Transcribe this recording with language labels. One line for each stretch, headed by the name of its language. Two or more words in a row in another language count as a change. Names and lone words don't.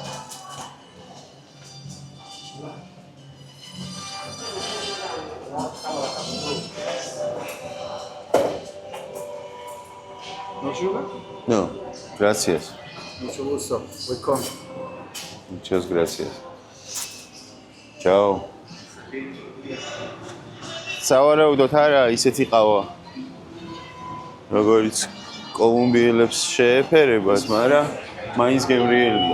English: No sugar?
Spanish: No, gracias. Mucho gusto. Welcome. Muchas gracias. Chao.
Georgian: სავარაუდოდ არა ისეთი ყავა. როგორც კოლუმბიელებს შეეფერებათ, მაგრამ მაინც გემრიელია.